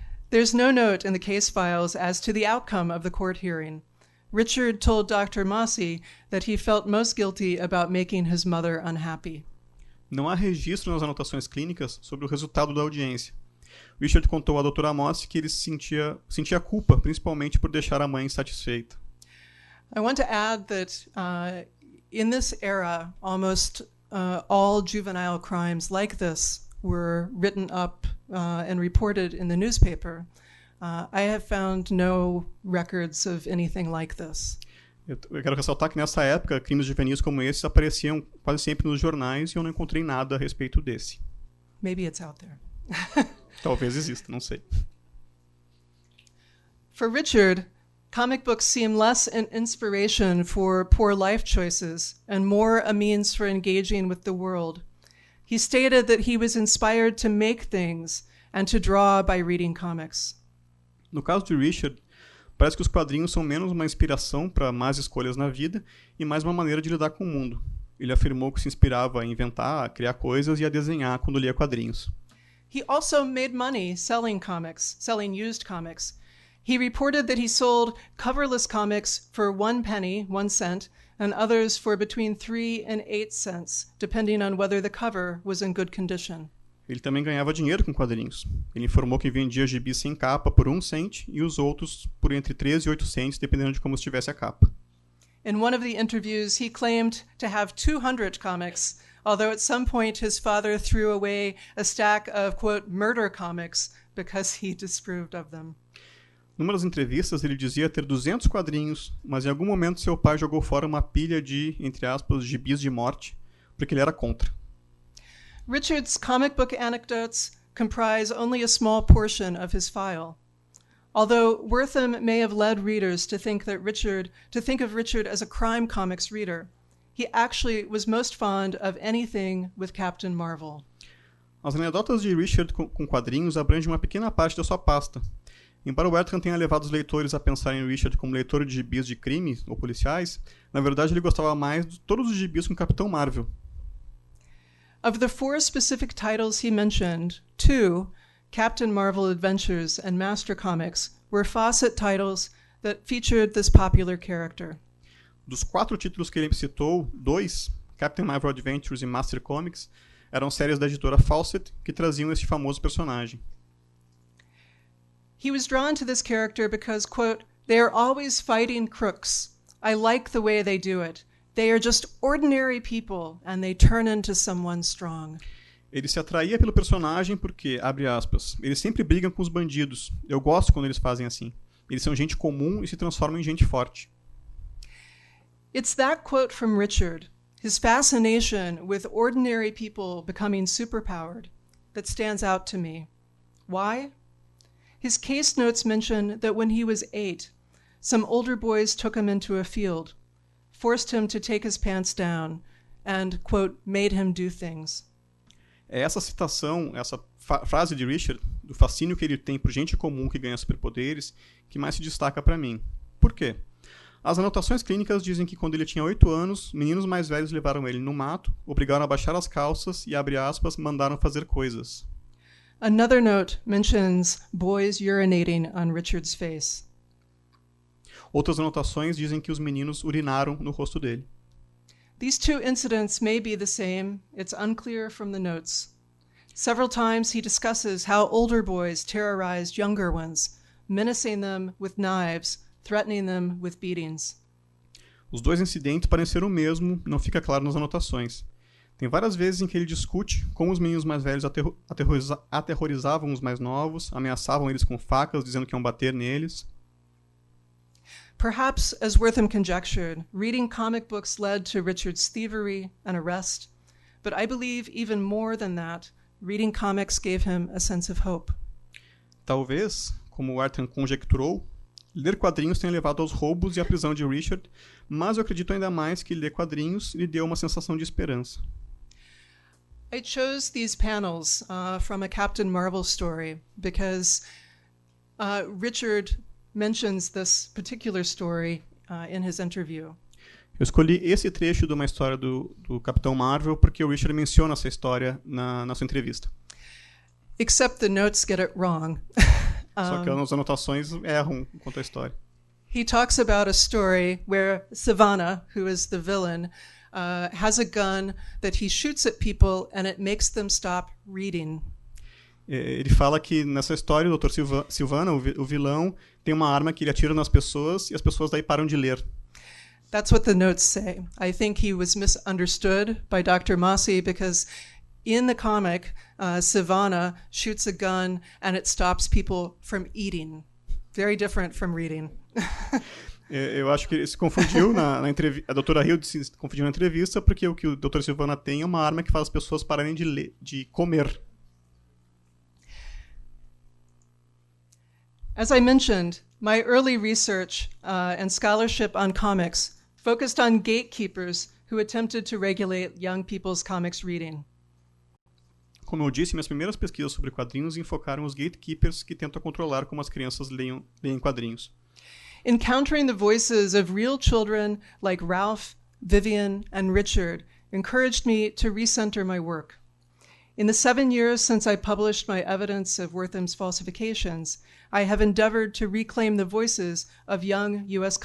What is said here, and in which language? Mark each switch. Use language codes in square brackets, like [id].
[en] There's no note in the case files as to the outcome of the court hearing. Richard told Dr. Massey that he felt most guilty about making his mother unhappy. [pt] Não há registro nas anotações clínicas sobre o resultado da audiência. Richard contou à doutora Massey que ele sentia culpa, principalmente por deixar a mãe insatisfeita. [en] I want to add that in this era, almost all juvenile crimes like this were written up and reported in the newspaper. I have found no records of anything like this. [pt] Eu quero ressaltar que nessa época, crimes juvenis como esses apareciam quase sempre nos jornais e eu não encontrei nada a respeito desse. [en] Maybe it's out there. [pt] Talvez exista, não sei. [en] For Richard, comic books seem less an inspiration for poor life choices and more a means for engaging with the world. He stated that he was inspired to make things and to draw by reading comics. [pt] No caso de Richard, parece que os quadrinhos são menos uma inspiração para más escolhas na vida e mais uma maneira de lidar com o mundo. Ele afirmou que se inspirava a inventar, a criar coisas e a desenhar quando lia quadrinhos. [en] He also made money selling comics, selling used comics. He reported that he sold coverless comics for 1 penny, 1 cent, and others for between 3 and 8 cents, depending on whether the cover was in good condition. [pt] Ele também ganhava dinheiro com quadrinhos. Ele informou que vendia gibis sem capa por 1 cent e os outros por entre 3 e 8 cents, dependendo de como estivesse a capa. [en] In one of the interviews, he claimed to have 200 comics, although at some point his father threw away a stack of, quote, murder comics because he disapproved of them. [pt] Numa das entrevistas, ele dizia ter 200 quadrinhos, mas em algum momento seu pai jogou fora uma pilha de, entre aspas, gibis de morte, porque ele era contra. [en] Richard's comic book anecdotes comprise only a small portion of his file. Although Wertham may have led readers to think of Richard as a crime comics reader, he actually was most fond of anything with Captain Marvel. [pt] As anedotas de Richard com quadrinhos abrangem uma pequena parte da sua pasta. Embora Wertham tenha levado os leitores a pensar em Richard como leitor de gibis de crime ou policiais, na verdade ele gostava mais de todos os gibis com Capitão Marvel. [en] Of the 4 specific titles he mentioned, 2, Captain Marvel Adventures and Master Comics, were Fawcett titles that featured this popular character. [pt] Dos 4 títulos que ele citou, 2, Captain Marvel Adventures e Master Comics, eram séries da editora Fawcett que traziam este famoso personagem. [en] He was drawn to this character because, quote, they are always fighting crooks. I like the way they do it. They are just ordinary people and they turn into someone strong. [pt] Ele se atraía pelo personagem porque, abre aspas, eles sempre brigam com os bandidos. Eu gosto quando eles fazem assim. Eles são gente comum e se transformam em gente forte. [en] It's that quote from Richard, his fascination with ordinary people becoming superpowered, that stands out to me. Why? His case notes mention that when he was 8, some older boys took him into a field, forced him to take his pants down, and, quote, made him do things. [pt] É essa citação, essa frase de Richard, do fascínio que ele tem por gente comum que ganha superpoderes, que mais se destaca para mim. Por quê? As anotações clínicas dizem que quando ele tinha 8 anos, meninos mais velhos levaram ele no mato, obrigaram a baixar as calças e, abre aspas, mandaram fazer coisas. [en] Another note mentions boys urinating on Richard's face. [pt] Outras anotações dizem que os meninos urinaram no rosto dele. [en] These two incidents may be the same. It's unclear from the notes. Several times he discusses how older boys terrorized younger ones, menacing them with knives, threatening them with beatings. [pt] Os dois incidentes parecem ser o mesmo, não fica claro nas anotações. Tem várias vezes em que ele discute como os meninos mais velhos aterrorizavam os mais novos, ameaçavam eles com facas, dizendo que iam bater neles. [en] Perhaps, as Wertham conjectured, reading comic books led to Richard's thievery and arrest, but I believe even more than that, reading comics gave him a sense of hope. [pt] Talvez, como Wertham conjecturou, ler quadrinhos tenha levado aos roubos e à prisão de Richard, mas eu acredito ainda mais que ler quadrinhos lhe deu uma sensação de esperança. [en] I chose these panels from a Captain Marvel story because Richard mentions this particular story in his interview. [pt] Eu escolhi esse trecho de uma história do Capitão Marvel porque o Richard menciona essa história na sua entrevista. [en] Except the notes get it wrong. [pt] Só que as anotações erram quanto à história. [en] He talks about a story where Savannah, who is the villain, has a gun that he shoots at people and it makes them stop reading. [pt] Ele fala que nessa história o Dr. Sylvana, o vilão, tem uma arma que ele atira nas pessoas e as pessoas daí param de ler. [en] That's what the notes say. I think he was misunderstood by Dr. Massey because in the comic, Savannah shoots a gun and it stops people from eating. Very different from reading. [pt] Eu acho que ele se confundiu na entrevista. A doutora Hill se confundiu na entrevista porque o que o Dr. Sylvana tem é uma arma que faz as pessoas pararem de comer. [en] As I mentioned, my early research and scholarship on comics focused on gatekeepers who attempted to regulate young people's comics reading. [pt] Como eu disse, minhas primeiras pesquisas sobre quadrinhos enfocaram os gatekeepers que tentam controlar como as crianças leem quadrinhos. [en] Encountering the voices of real children like Ralph, Vivian, and Richard encouraged me to recenter my work. In the 7 years since I published my evidence of Wertham's falsifications, I have endeavored to reclaim the voices of young U.S.